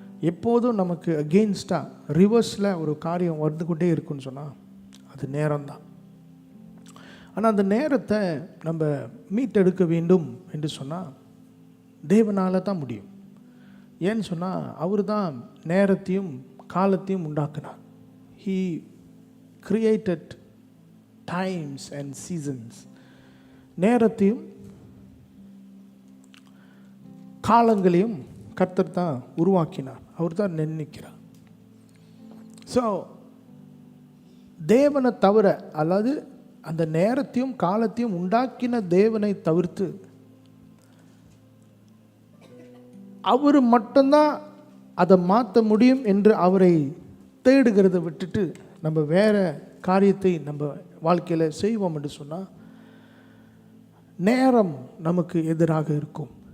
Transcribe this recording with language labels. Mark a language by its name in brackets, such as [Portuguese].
[Tamil] எப்போதும் நமக்கு அகெயின்ஸ்டாக ரிவர்ஸில் ஒரு காரியம் வந்து கொண்டே இருக்குன்னு சொன்னால் அது நேரம்தான். ஆனால் அந்த நேரத்தை நம்ம மீட்டெடுக்க வேண்டும் என்று சொன்னால் தேவனால் தான் முடியும். ஏன்னு சொன்னால் அவர் தான் நேரத்தையும் காலத்தையும் உண்டாக்குனார். [English] He created times and seasons. [Tamil] நேரத்தையும் காலங்களையும் கர்த்தர் தான் உருவாக்கினார். அவர் தான் நிர்ணயிக்கிறார். ஸோ தேவனை தவிர, அதாவது அந்த நேரத்தையும் காலத்தையும் உண்டாக்கின தேவனை தவிர்த்து அவர் மட்டும்தான் அதை மாற்ற முடியும் என்று அவரை தேடுகிறத விட்டுட்டு நம்ம வேறு காரியத்தை நம்ம வாழ்க்கையில் செய்வோம் என்று சொன்னால் நேரம் நமக்கு எதிராக இருக்கும்.